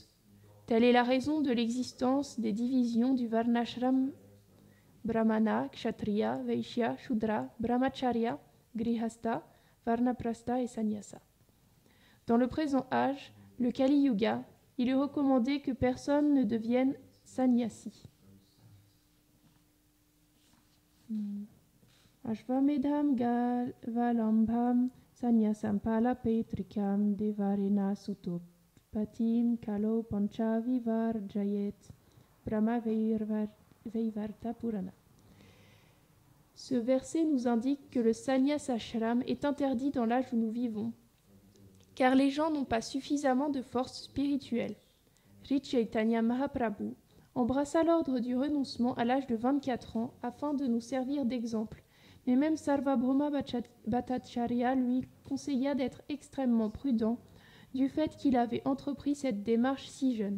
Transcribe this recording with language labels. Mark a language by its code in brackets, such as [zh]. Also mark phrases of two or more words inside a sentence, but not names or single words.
[fr] Telle est la raison de l'existence des divisions du Varnashram Brahmana, Kshatriya, Vaishya, Shudra, Brahmacharya, Grihastha, Varnaprastha et Sannyasa. Dans le présent âge, le Kali Yuga, il est recommandé que personne ne devienne sannyasi. [sa] अश्वमेधं वालम्भं संन्यासं पलपेत्रिकं देवरेण सुतोप् पतिं कलौ पञ्च विवर् जयेत् Brahma Veivarta Purana. [fr] Ce verset nous indique que le sannyas ashram est interdit dans l'âge où nous vivons, car les gens n'ont pas suffisamment de force spirituelle. Sri Chaitanya Mahaprabhu embrassa l'ordre du renoncement à l'âge de 24 ans afin de nous servir d'exemple, mais même Sarvabhauma Bhattacharya lui conseilla d'être extrêmement prudent du fait qu'il avait entrepris cette démarche si jeune.